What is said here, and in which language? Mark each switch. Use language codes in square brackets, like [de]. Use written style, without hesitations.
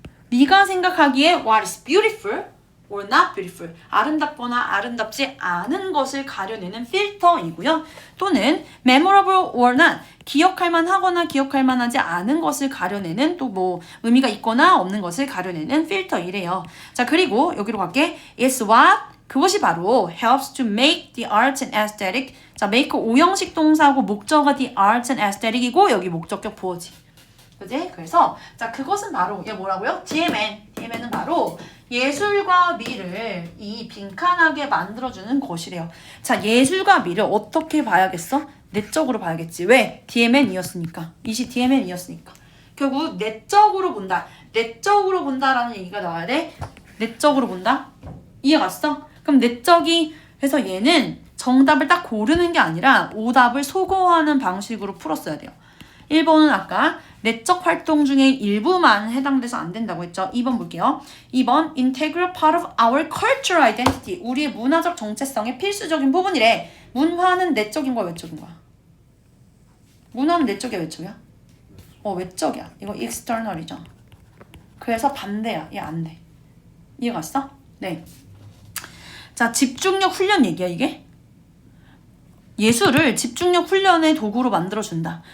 [ko] 네가 생각하기에 [en] what is beautiful or not beautiful [ko] 아름답거나 아름답지 않은 것을 가려내는 필터이고요. 또는 [en] memorable or not [ko] 기억할 만하거나 기억할 만하지 않은 것을 가려내는 또 뭐 의미가 있거나 없는 것을 가려내는 필터이래요. 자, 그리고 여기로 갈게. [en] It's what [ko] 그것이 바로 [en] helps to make the arts and aesthetic. [ko] 자, make 오형식 동사하고 목적어 [en] the arts and aesthetic [ko] 이고 여기 목적격 보어지. 그지? 그래서 자, 그것은 바로 얘 뭐라고요? DMN은 바로 예술과 미를 이 빈칸하게 만들어주는 것이래요. 자, 예술과 미를 어떻게 봐야겠어? 내적으로 봐야겠지. 왜? DMN이었으니까. 이시 DMN이었으니까. 결국 내적으로 본다. 내적으로 본다라는 얘기가 나와야 돼. 내적으로 본다. 이해 갔어? 그럼 내적이 해서 얘는 정답을 딱 고르는 게 아니라 오답을 소거하는 방식으로 풀었어야 돼요. 1번은 아까 내적 활동 중에 일부만 해당돼서 안 된다고 했죠. 2번 볼게요. [en] 2번 integral part of our cultural identity. [ko] 우리의 문화적 정체성의 필수적인 부분이래. 문화는 내적인 거야, 외적인 거야? 문화는 내적이야, 외적이야? 외적이야. 이거 external이죠. 그래서 반대야. 얘 안 돼. 이해 갔어? 네. 자, 집중력 훈련 얘기야, 이게. 예술을 집중력 훈련의 도구로 만들어준다.